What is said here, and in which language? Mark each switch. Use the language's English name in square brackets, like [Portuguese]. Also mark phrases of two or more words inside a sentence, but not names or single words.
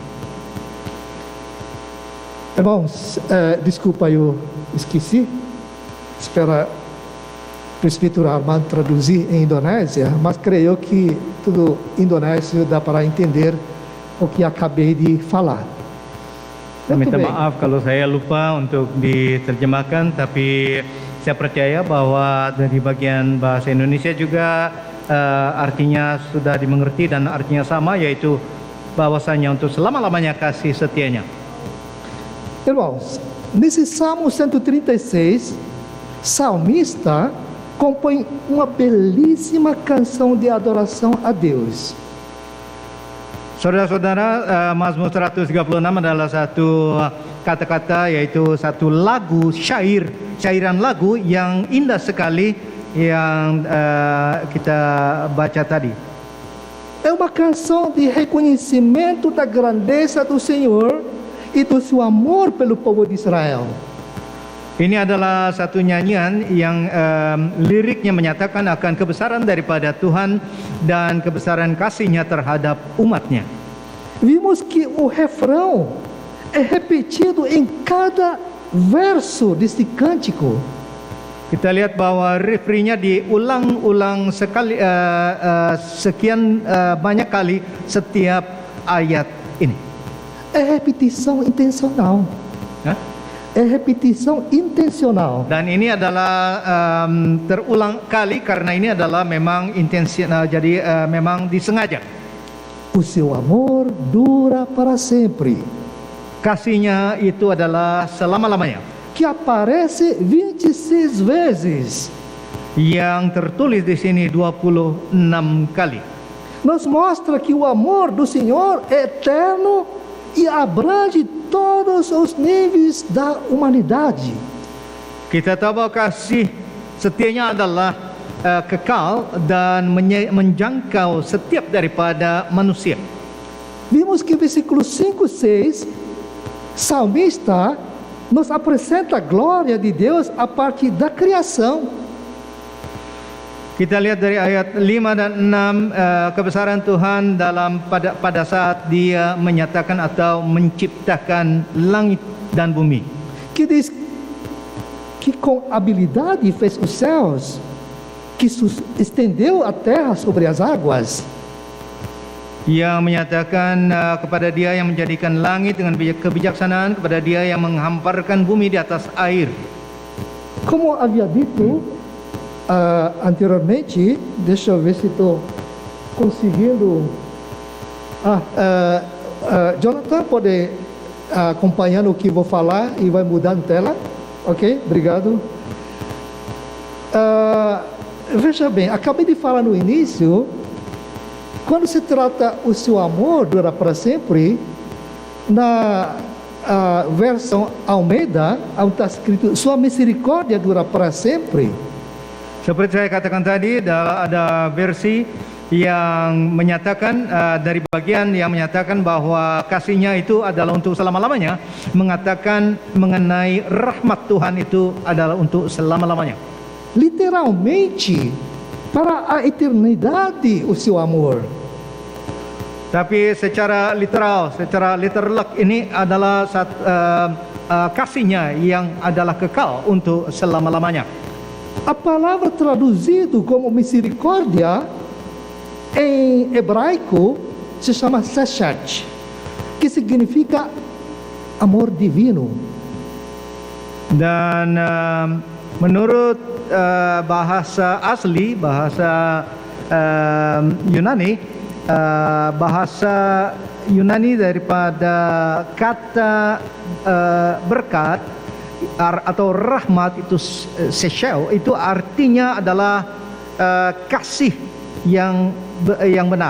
[Portuguese] Irmãos, desculpa, eu esqueci. Espera o presbítero Armando traduzir em Indonésia, mas creio que tudo indonésio dá para entender o que acabei de falar. [Indonesian] Saya minta maaf kalau saya lupa untuk diterjemahkan, tapi saya percaya bahwa dari bagian bahasa Indonesia juga artinya sudah dimengerti dan artinya sama, yaitu bahwasanya untuk selama-lamanya kasih setianya. [Portuguese] Irmãos, nesse Salmo 136, salmista compõe uma belíssima canção de adoração a Deus. [Indonesian] Saudara-saudara, Mazmur 136 adalah satu kata-kata, yaitu satu lagu syairan lagu yang indah sekali yang kita baca tadi. [Portuguese] É uma canção de reconhecimento da grandeza do Senhor e do seu amor pelo povo de Israel. [Indonesian] Ini adalah satu nyanyian yang liriknya menyatakan akan kebesaran daripada Tuhan dan kebesaran kasih-Nya terhadap umat-Nya. [Portuguese] Vimos que o refrão é repetido em cada verso deste cântico. [Indonesian] Kita lihat bahwa refrinya diulang-ulang sekali sekian banyak kali setiap ayat ini. [Portuguese] É repetição intencional. Hah? É repetição intencional. [Indonesian] Dan ini adalah terulang kali karena ini adalah memang intensional, jadi memang disengaja. [Portuguese] O seu amor dura para sempre. [Indonesian] Kasihnya itu adalah selama-lamanya. [Portuguese] Que aparece 26 vezes. [Indonesian] Yang tertulis di sini 26 kali. [Portuguese] Nos mostra que o amor do Senhor é eterno e abrange todos os níveis da humanidade. [Indonesian] Kita tahu bahwa kasih setianya adalah kekal dan menjangkau setiap daripada manusia. [Portuguese] Vimos que versículos 5 e 6, salmista nos apresenta a glória de Deus a partir da criação. [Indonesian] Kita lihat dari ayat 5 dan 6 kebesaran Tuhan pada saat Dia menyatakan atau menciptakan langit dan bumi. [Portuguese] Que diz que com habilidade fez os céus, que estendeu a terra sobre as águas. [Indonesian] Yang menyatakan kepada Dia yang menjadikan langit dengan kebijaksanaan, kepada Dia yang menghamparkan bumi di atas air. [Portuguese] Como havia dito anteriormente, deixa eu ver se estou conseguindo. Jonathan pode acompanhando o que vou falar e vai mudar na tela, ok? Obrigado. Veja bem, acabei de falar no início, quando se trata o seu amor dura para sempre, na versão Almeida, onde está escrito sua misericórdia dura para sempre. [Indonesian] Seperti saya katakan tadi, ada versi yang menyatakan dari bagian yang menyatakan bahwa kasihnya itu adalah untuk selama-lamanya, mengatakan mengenai rahmat Tuhan itu adalah untuk selama-lamanya. [Portuguese] Literalmente, para a eternidade o seu amor. [Indonesian] Tapi secara literal ini adalah kasihnya yang adalah kekal untuk selama-lamanya. [Portuguese] A palavra traduzido como misericórdia em hebraico se chama seshat, que significa amor divino. [Indonesian] Dan menurut bahasa asli, bahasa Yunani, bahasa Yunani daripada kata berkat atau rahmat itu seshel, itu artinya adalah kasih yang benar.